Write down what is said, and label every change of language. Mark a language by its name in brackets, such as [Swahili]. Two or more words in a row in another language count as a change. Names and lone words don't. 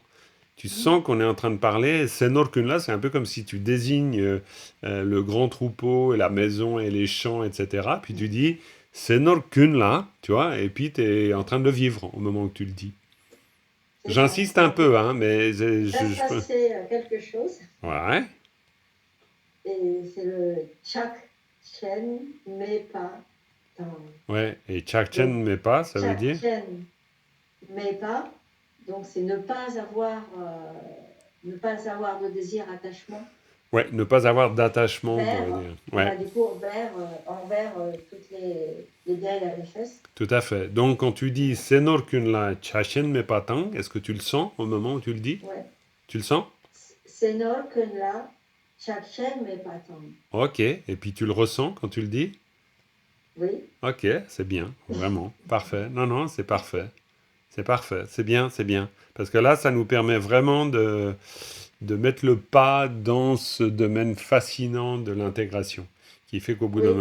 [French] Tu sens qu'on est en train de parler. [Tibetan] ས་ནོར་ཀུན་ལ, [French] c'est un peu comme si tu désignes le grand troupeau et la maison et les champs, etc. Puis tu dis [Tibetan] ས་ནོར་ཀུན་ལ, [French] tu vois, et puis tu es en train de le vivre au moment où tu le dis. C'est J'insiste ça. un peu, hein, mais Il va se passer quelque chose. Ouais. Et c'est le [Tibetan] ཆགས་ཞེན་མེད་པ་དང. [French] Ouais. Et [Tibetan] ཆགས་ཞེན་མེད་པ, [French] ça veut Chak dire [Tibetan] ཞེན་མེད་པ, [French] donc c'est ne pas avoir de désir attachement Ouais, ne pas avoir d'attachement, on vers, pourrait dire. voilà, Ouais, du coup, envers toutes les biens et la richesse. tout à fait. Donc, quand tu dis [Tibetan] ས་ནོར་ཀུན་ལ་ཆགས་ཞེན་མེད་པ་དང, [French] est-ce que tu le sens au moment où tu le dis? Ouais. Tu le sens? [Tibetan] ས་ནོར་ཀུན་ལ་ཆགས་ཞེན་མེད་པ་དང. [French] Ok. Et puis tu le ressens quand tu le dis? Oui. Ok, c'est bien, vraiment. Parfait. Non, non, c'est parfait. C'est parfait. C'est bien, c'est bien. Parce que là, ça nous permet vraiment de mettre le pas dans ce domaine fascinant de l'intégration, qui fait qu'au bout d'un